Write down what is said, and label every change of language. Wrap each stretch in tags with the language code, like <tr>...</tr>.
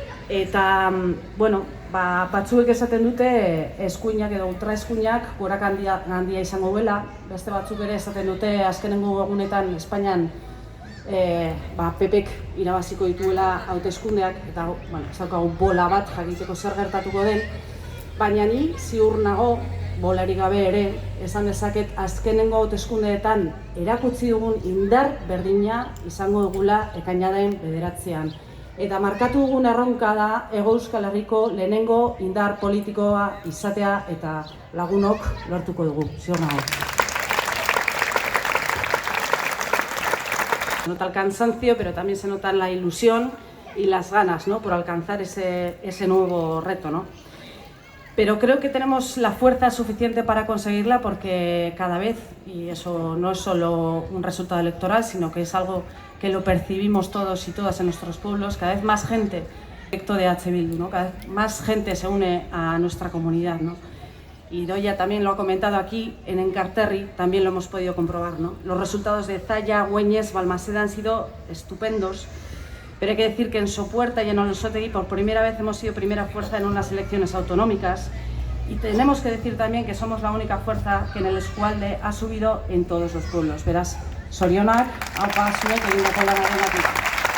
<eu>Eta, batzuek esaten dute eskuinak edo ultraeskuinak gorak handia izango duela, beste batzuk ere esaten dute azkenengo egunetan Espainian PPk irabaziko dituela hauteskundeak, eta ezaukagu bola bat jakiteko zer gertatuko den, baina ni ziur nago bolari gabe ere esan dezaket azkenengo hauteskundeetan erakutsi dugun indar berdina izango dugula ekainaren 9. Eta markatu dugun erronka da Hego Euskal Herriko lehenengo indar politikoa izatea eta lagunok lortuko dugu, ziur nago.</eu> <es>Se nota el cansancio, pero también se nota la ilusión y las ganas, ¿no? Por alcanzar ese nuevo reto, ¿no? Pero creo que tenemos la fuerza suficiente para conseguirla porque cada vez, y eso no es solo un resultado electoral, sino que es algo que lo percibimos todos y todas en nuestros pueblos, cada vez más gente, proyecto de H. Bildu, ¿no? Cada vez más gente se une a nuestra comunidad, ¿no? Y Doya también lo ha comentado aquí, en Enkarterri también lo hemos podido comprobar, ¿no? Los resultados de Zalla, Güeñes, Balmaseda han sido estupendos Pero hay que decir que en Sopuerta y en Olosotegui por primera vez hemos sido primera fuerza en unas elecciones autonómicas. Y tenemos que decir también que somos la única fuerza que en el eskualde ha subido en todos los pueblos.</es> <eu>Beraz, zorionak, haupa zuek egindako lanagatik.</eu>